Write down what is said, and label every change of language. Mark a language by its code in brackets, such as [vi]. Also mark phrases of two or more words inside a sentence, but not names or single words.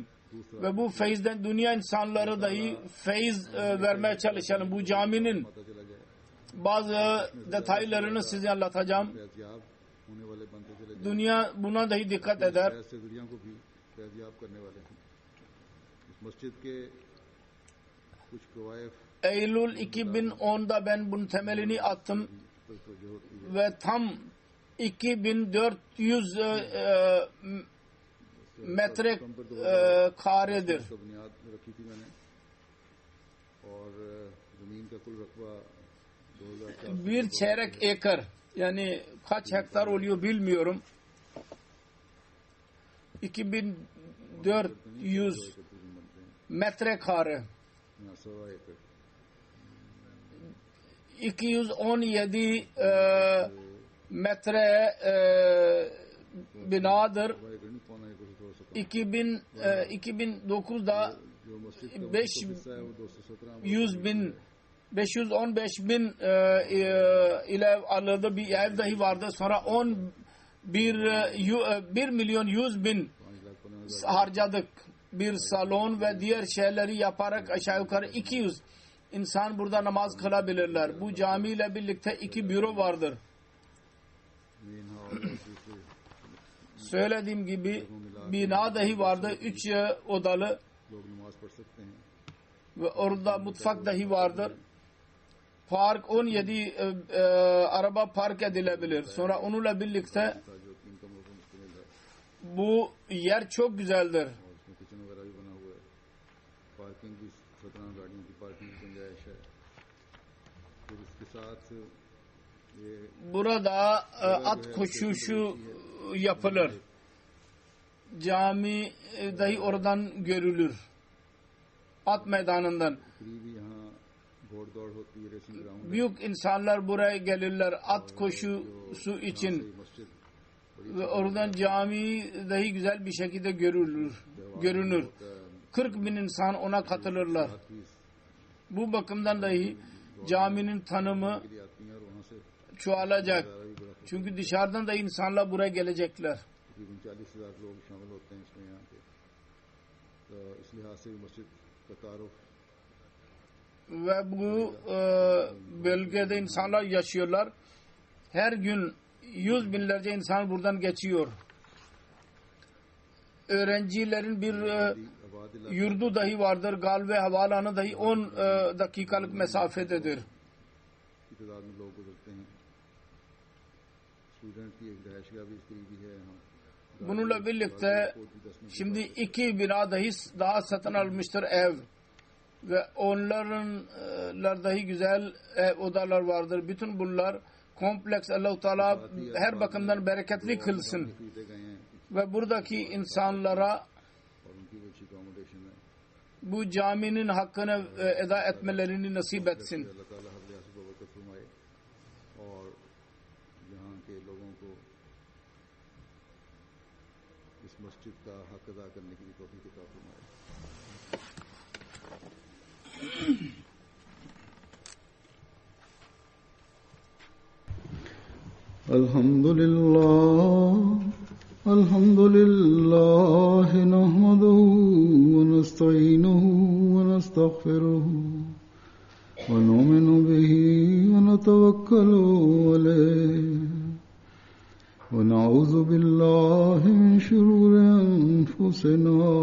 [tr] Ve bu feyizden dünya insanları dahi feyiz vermeye çalışalım. Bu caminin bazı detaylarını size anlatacağım. Dünya buna dahi dikkat eder. [ur] کچھ کوائف [tr] Eylül 2010'da ben bunun temelini attım [ur] پر توجہ ہوتی ہے. [tr] ve tam 2400 metre karedir. [ur] تو بنیاد رکھی تھی میں نے اور زمین کا کل رقبہ 2004 [tr] Bir çeyrek ekar, yani kaç hektar oluyor bilmiyorum. 2400 metrekare, [ur] یہاں 100 ایکڑ [tr] 217 metre binadır. 2009'da [ur] جو مسجد کا 500 حصہ ہے وہ 217 [tr] bin 515 bin ile alırdı, bir ev dahi vardı. Sonra 1 milyon 100 bin [ur] 5 لاکھ 15 [tr] harcadık. Bir salon ve diğer şeyleri yaparak aşağı yukarı 200 insan burada namaz kılabilirler. Bu camiyle birlikte 2 büro vardır. [en] main hall [ur] اور دوسرے [tr] Söylediğim gibi bina dahi vardı. 3 odalı [ur] لوگ نماز پڑھ سکتے ہیں. [tr] ve orada mutfak dahi vardır. Park 17 araba park edilebilir. Sonra onunla birlikte [ur] جو 3 کمروں پر مشتمل ہے [tr] bu yer çok güzeldir. [ur] اور اس میں کچن وغیرہ بھی بنا ہوا ہے۔ پارکنگ بھی 17 گاڑیوں کی پارکنگ کی گنجائش ہے. پھر اس کے ساتھ یہ [tr] Burada at koşuşu yapılır. Cami dahi oradan görülür. At meydanından. [ur] قریبی یہاں گھڑ دوڑ ہوتی ہے, [en] racing ground [ur] ہے. [tr] Büyük insanlar buraya gelirler at koşusu için. [ur] یہ مسجد [tr] Ve oradan cami dahi güzel bir şekilde görünür. 40 bin insan ona katılırlar. [ur] کی [tr] Bu bakımdan dahi caminin tanımı [ur] لیے آتی ہیں اور وہاں سے [tr] çoğalacak. [ur] بھی بڑا [tr] Çünkü dışarıdan da insanlar buraya gelecekler. [ur] تقریباً 40,000 لوگ شامل ہوتے ہیں اس میں یہاں پہ۔ تو اس لحاظ سے بھی مسجد کا تعارف [tr] Ve bu bölgede insanlar yaşıyorlar. Her gün 100 binlerce insan buradan geçiyor. Öğrencilerin bir [ur] آباد علاقے [tr] yurdu dahi vardır. Galve havaalanı dahi 10 dakikalık mesafededir. [ur] کی تعداد میں لوگ گزرتے ہیں۔ اسٹوڈنٹ کی ایک رہائش گاہ بھی اس قریبی ہے یہاں. [tr] Bununla birlikte şimdi 2 bina dahi daha satın almıştır ev. Ve onların dahi güzel ev odalar vardır. Bütün bunlar kompleks [ar] الله تعالى [tr] her bakımdan bereketli kılsın. [ur] خریدے گئے ہیں [tr] Ve buradaki insanlara [ur] اور ان کی بھی اچھی اکوموڈیشن ہے. [tr] bu caminin hakkını eda etmelerini nasip etsin. [ur] اللہ تعالیٰ ہر لحاظ سے برکت فرمائے اور یہاں کے لوگوں کو اس مسجد کا حق ادا کرنے کی بھی توفیق عطا فرمائے. [ar] الحمد لله نحمده ونستعينه ونستغفره ونؤمن به ونتوكل عليه ونعوذ بالله من شرور أنفسنا